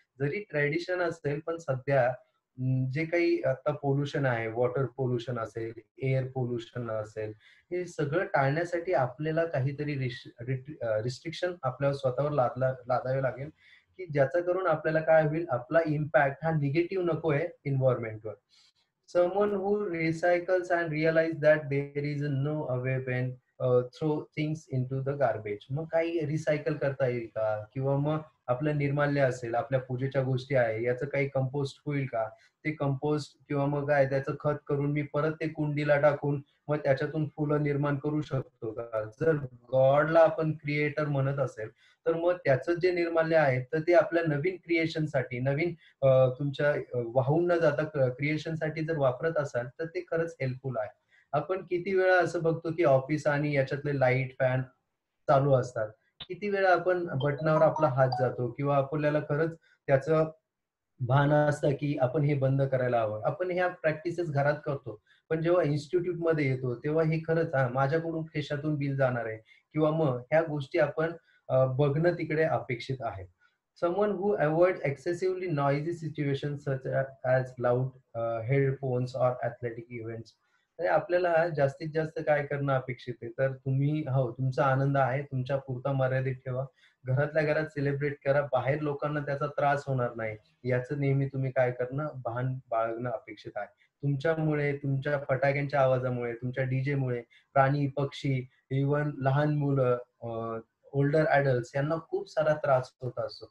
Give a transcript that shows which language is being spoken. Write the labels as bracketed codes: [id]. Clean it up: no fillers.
[mr] जरी ट्रेडिशन असेल पण सध्या जे काही आता पोल्युशन आहे, वॉटर पोल्युशन असेल, एअर पोल्युशन असेल, हे सगळं टाळण्यासाठी आपल्याला काहीतरी रिस्ट्रिक्शन आपल्याला स्वतःवर लादावे लागेल, की ज्याचा करून आपल्याला काय होईल, आपला इम्पॅक्ट हा निगेटिव्ह नकोय एन्व्हायर्नमेंटवर. [en] Someone who recycles and realize that there is no way when throw things into the garbage. [mr] मग काही रिसायकल करता येईल का? किंवा मग आपलं निर्माल्य असेल, आपल्या पूजेच्या गोष्टी आहे, याचं काही कंपोस्ट होईल का? ते कंपोस्ट किंवा मग काय त्याचं खत करून मी परत ते कुंडीला टाकून मग त्याच्यातून फुलं निर्माण करू शकतो का? जर गॉडला आपण क्रिएटर म्हणत असेल, तर मग त्याचं जे निर्माल्य आहे, तर ते आपल्या नवीन क्रिएशनसाठी, नवीन तुमच्या वाहून न जाता क्रिएशनसाठी जर वापरत असाल तर ते खरंच हेल्पफुल आहे. आपण किती वेळा असं बघतो की ऑफिस आणि याच्यातले लाईट फॅन चालू असतात. किती वेळा आपण बटनावर आपला हात जातो किंवा आपल्याला खरंच त्याचं भान असतं की आपण हे बंद करायला हवं. आपण ह्या प्रॅक्टिसेस घरात करतो. पण जेव्हा इन्स्टिट्यूट मध्ये येतो तेव्हा हे खरंच माझ्याकडून खिशातून बिल जाणार आहे किंवा मग ह्या गोष्टी आपण बघणं तिकडे अपेक्षित आहे. [en] Someone who avoids excessively noisy situations such as loud headphones or athletic events. [mr] तर आपल्याला जास्तीत जास्त काय करणं अपेक्षित आहे? तर तुम्ही हो, तुमचा आनंद आहे, तुमच्या पुरता मर्यादित ठेवा. घरातल्या घरात सेलिब्रेट करा. बाहेर लोकांना त्याचा त्रास होणार नाही. याचं नेहमी तुम्ही काय करणं, भान बाळगणं अपेक्षित आहे. तुमच्यामुळे, तुमच्या फटाक्यांच्या आवाजामुळे, तुमच्या डीजेमुळे प्राणी, पक्षी, इव्हन लहान मुलं, [en] older adults [mr] यांना खूप सारा त्रास होत असतो.